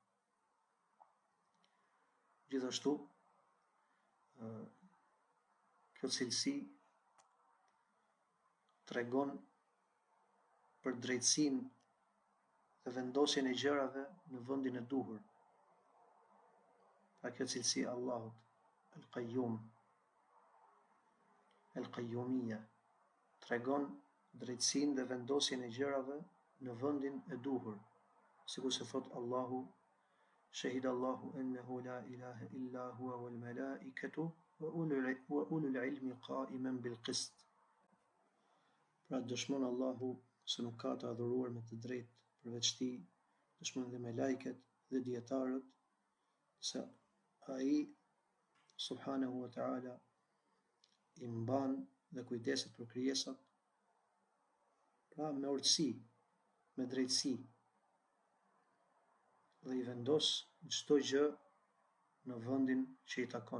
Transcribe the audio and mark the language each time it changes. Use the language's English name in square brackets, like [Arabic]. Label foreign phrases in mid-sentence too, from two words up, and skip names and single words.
[Albanian] Gjithashtu, kjo cilësi tregon për drejtësinë dhe vendosjen e gjërave në vendin e duhur. Pra kjo cilësi e Allahut, El Qayyum, El Qayyumia, tregon drejtësinë dhe vendosjen e gjërave në vendin e duhur, sikur se thot Allahu: [Arabic] شهد الله أنه لا إله إلا هو والملائكة وأولو العلم قائما بالقسط. [Albanian] Pra dëshmon Allahu se nuk ka të adhuruar me të drejtë përveç tij, dëshmon dhe me lajket dhe dietarët se ai [Arabic] سبحانه وتعالى [Albanian] i mban dhe kujdeset për krijesat, pra me urtësi, me drejtësi, dhe i vendos çdo gjë në vendin që i takon.